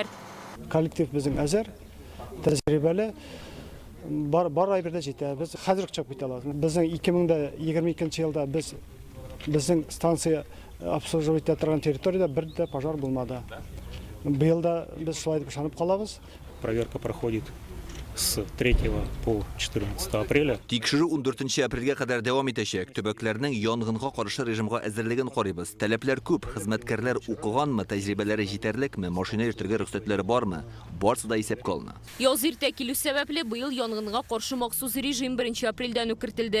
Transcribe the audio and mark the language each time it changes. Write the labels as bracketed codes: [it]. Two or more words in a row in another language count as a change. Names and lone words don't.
[tt] Коллектив безнең әзер, тәҗрибәле, бар әйбердә җитә. Без хәзер чыгып китә алабыз. Безнең 2022 елда безнең станция обслуживать торган территорияда бер дә пожар булмады. Быел да без шулай дип ышанып калабыз. [ru] Проверка проходит с 3 по 14 апреля. [tt] Тикшерү 14 апрельгә кадәр дәвам итәчәк. Төбәкләрнең янгынга каршы режимга әзерлеген карыйбыз. Таләпләр күп, хезмәткәрләр укыганмы, тәҗрибәләре җитәрлекме, машина йөртергә рөхсәтләре бармы? Барысы да исәпкә алына. Яз иртә килү сәбәпле быел янгынга каршы махсус режим 1 апрельдән үк кертелде.